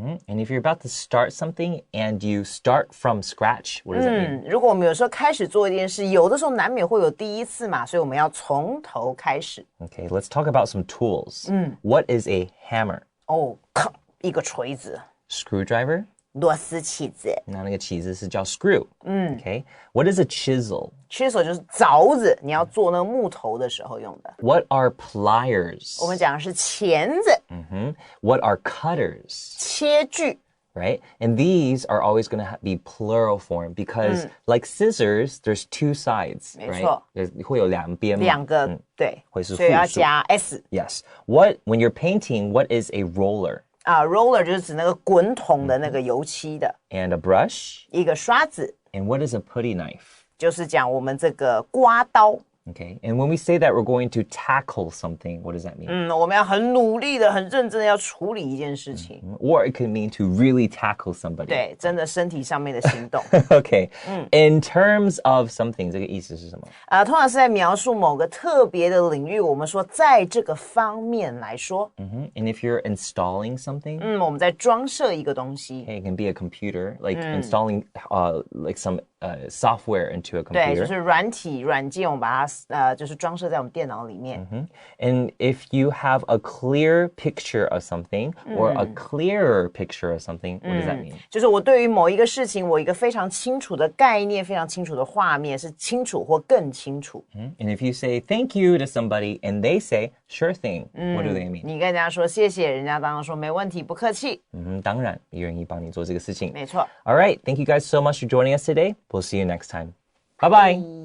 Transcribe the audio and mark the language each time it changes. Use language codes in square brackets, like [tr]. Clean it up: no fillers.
[en] And if you're about to start something and you start from scratch, what does it mean? [zh] 如果我们有时候开始做一件事，有的时候难免会有第一次嘛，所以我们要从头开始。 [en] Okay, let's talk about some tools. What is a hammer? [zh] 一个锤子。 [en] Screwdriver? [zh] 螺丝起子。那个起子是叫 screw. [en] Okay. What is a chisel? [zh] Chisel 就是凿子，你要做那个木头的时候用的。 [en] What are pliers? [zh] 我们讲的是钳子。 [en] What are cutters? [zh] 切锯。 [en] Right? And these are always going to be plural form because like scissors, there's two sides, [zh] 没错 right? 会有两边嘛。两个，对，会是复数。所以要加 s。 [en] Yes. When you're painting, what is a roller? [zh] Roller 就是指那个滚筒的那个油漆的。 [en] And a brush? [zh] 一个刷子。 [en] And what is a putty knife? [zh] 就是讲我们这个刮刀。 [en] Okay, and when we say that we're going to tackle something, what does that mean? [zh] 我们要很努力的、很认真的要处理一件事情。 [en] Or it could mean to really tackle somebody. [zh] 对，真的身体上面的行动。 [en] Okay, in terms of something, [zh] 这个意思是什么？通常是在描述某个特别的领域，我们说在这个方面来说。 [en] And if you're installing something, [zh] 我们在装设一个东西。 [en] it can be a computer, like installing like some software into a computer. [zh] 对，就是软件，我们把它就是装设在我们电脑里面。 [en] And if you have a clear picture of something or a clearer picture of something, what does that mean? [zh] 就是我对于某一个事情，我一个非常清楚的概念，非常清楚的画面，是清楚或更清楚。 [en] And if you say thank you to somebody and they say sure thing, what do they mean? [zh] 你跟人家说谢谢，人家当然说没问题，不客气。当然，愿意帮你做这个事情。没错。 [en] All right, thank you guys so much for joining us today. We'll see you next time. Bye-bye.